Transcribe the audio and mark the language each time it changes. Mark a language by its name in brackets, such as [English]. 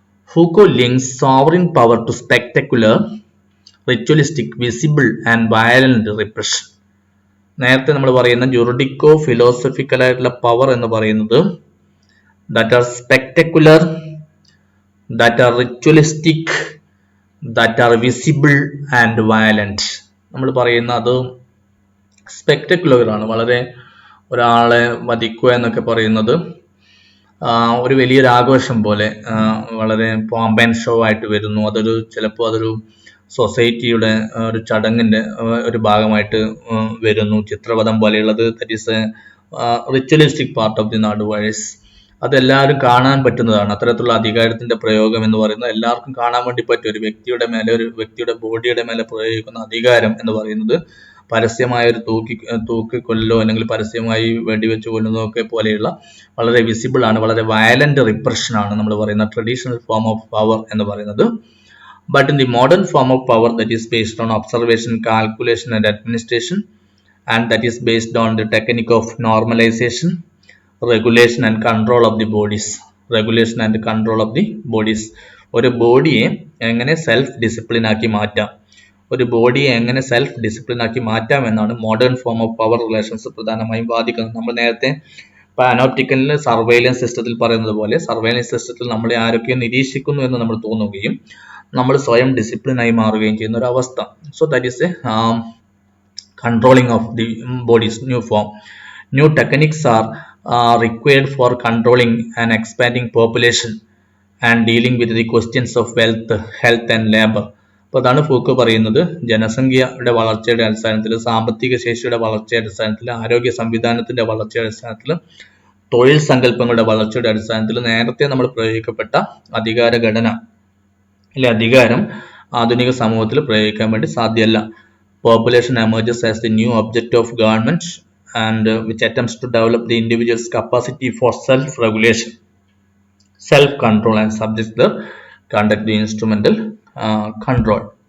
[English] Foucault links sovereign power to spectacular, ritualistic, visible and violent repression. [Malayalam] നേരത്തെ നമ്മൾ പറയുന്ന ജുറിഡിക്കോ philosophical ആയിട്ടുള്ള പവർ എന്ന് പറയുന്നത് [English] that are spectacular, that are ritualistic, that are visible and violent. [Malayalam] നമ്മൾ പറയുന്ന അത് സ്പെക്ടക്കുലർ ആണ്. വളരെ ഒരാളെ വധിക്കുക എന്നൊക്കെ പറയുന്നത് ഒരു വലിയൊരു ആഘോഷം പോലെ വളരെ പോംപ് ആൻഡ് ഷോ ആയിട്ട് വരുന്നു. ചിലപ്പോൾ അതൊരു സൊസൈറ്റിയുടെ ഒരു ചടങ്ങിൻ്റെ ഒരു ഭാഗമായിട്ട് വരുന്നു. ചിത്രപഥം പോലെയുള്ളത്, [English] That is ritualistic part of the naduvazhis. [Malayalam] അതെല്ലാവരും കാണാൻ പറ്റുന്നതാണ്. അത്തരത്തിലുള്ള അധികാരത്തിന്റെ പ്രയോഗം എന്ന് പറയുന്നത് എല്ലാവർക്കും കാണാൻ വേണ്ടി പറ്റും. ഒരു വ്യക്തിയുടെ മേലെ, ഒരു വ്യക്തിയുടെ ബോഡിയുടെ മേലെ പ്രയോഗിക്കുന്ന അധികാരം എന്ന് പറയുന്നത് പരസ്യമായ ഒരു തൂക്കിക്കൊല്ലോ അല്ലെങ്കിൽ പരസ്യമായി വെടിവെച്ച് കൊല്ലുന്നതോ ഒക്കെ പോലെയുള്ള വളരെ വിസിബിൾ ആണ്, വളരെ വയലന്റ് റിപ്രഷൻ ആണ് നമ്മൾ പറയുന്ന [English] traditional form of power [Malayalam] എന്ന് പറയുന്നത്. [English] But in the modern form of power, that is based on observation, calculation and administration, and that is based on the technique of normalization, regulation and control of the bodies. Regulation and control of the bodies. [Malayalam] ഒരു ബോഡിയെ എങ്ങനെ self discipline ആക്കി മാറ്റാം, ഒരു ബോഡിയെ എങ്ങനെ self discipline ആക്കി മാറ്റാം എന്നാണ് [English] modern form of power relations [Malayalam] പ്രധാനമായും വാദിക്കുന്നത്. നമ്മൾ നേരത്തെ പാനോപ്റ്റിക്കലിൽ സർവൈലൻസ് സിസ്റ്റത്തിൽ പറയുന്നത് പോലെ സർവൈലൻസ് സിസ്റ്റത്തിൽ നമ്മളെ ആരൊക്കെ നിരീക്ഷിക്കുന്നു എന്ന് നമ്മൾ തോന്നുകയും നമ്മൾ സ്വയം ഡിസിപ്ലിനായി മാറുകയും ചെയ്യുന്ന ഒരു അവസ്ഥ. [English] So that is a controlling of the bodies new form. New techniques are required for controlling and expanding population and dealing with the questions of wealth, health and labor. [Malayalam] അപ്പോൾ അതാണ് ഫൂക്കോ പറയുന്നത്. ജനസംഖ്യയുടെ വളർച്ചയുടെ അടിസ്ഥാനത്തിൽ, സാമ്പത്തിക ശേഷിയുടെ വളർച്ചയുടെ അടിസ്ഥാനത്തിൽ, ആരോഗ്യ സംവിധാനത്തിന്റെ വളർച്ചയുടെ അടിസ്ഥാനത്തിൽ, തൊഴിൽ സങ്കല്പങ്ങളുടെ വളർച്ചയുടെ അടിസ്ഥാനത്തിൽ നേരത്തെ നമ്മൾ പ്രയോഗിക്കപ്പെട്ട അധികാര ഘടന അല്ലെ അധികാരം ആധുനിക സമൂഹത്തിൽ പ്രയോഗിക്കാൻ വേണ്ടി സാധ്യമല്ല. [English] Population emerges as the new object of government and which attempts to develop the individual's capacity for self-regulation, self-control and subject the conduct the instrumental control.